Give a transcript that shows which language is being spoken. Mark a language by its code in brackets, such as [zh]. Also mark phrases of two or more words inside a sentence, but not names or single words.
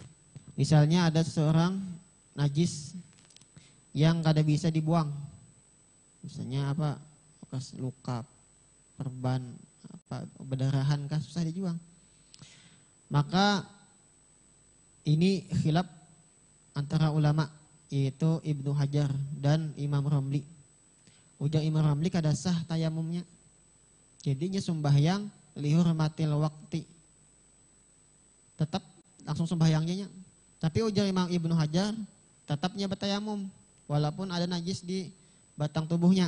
[id] Misalnya ada seseorang najis yang kada bisa dibuang. Misalnya apa, bekas luka, perban, apa berdarahan kah, susah dijual. Maka ini khilaf antara ulama, yaitu Ibnu Hajar dan Imam Romli. Ujar Imam Romli kada sah tayamumnya. Jadinya sembahyang [ar] لحرمة الوقت. [id] Tetap langsung sembahyangnya. Tapi ujar Imam Ibnu Hajar tetapnya bertayamum walaupun ada najis di batang tubuhnya.